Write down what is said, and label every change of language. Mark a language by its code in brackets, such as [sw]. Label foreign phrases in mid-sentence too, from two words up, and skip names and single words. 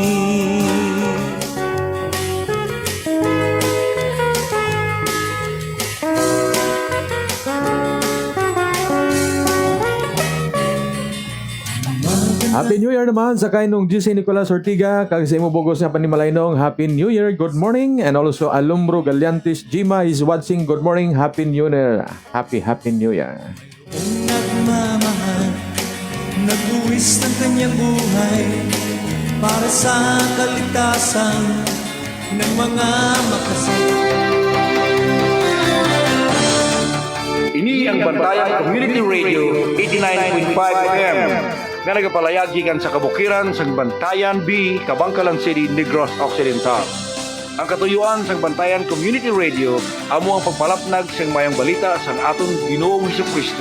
[en] Happy New Year [hil] naman sa kay nung GC Nicolas Ortiga kag sa imo bugos nga panimalaynong [en] Happy New Year. Good morning. And also Alumbro Gallantes Jima is watching. Good morning. Happy New Year. Happy New Year. [tl] Nagmamahal, nagbuwis ng kanyang buhay para sa kaligtasan ng mga makasama. [hil] Ini ang Bantayan Community Radio 89.5 FM nga nagapalayag gikan sa kabukiran sa Bantayan B, Kabangkalan City, Negros Occidental. ang katuyuan sang Bantayan Community Radio amo ang pagpalapnag sang mayang balita sang aton Ginoong Hesukristo.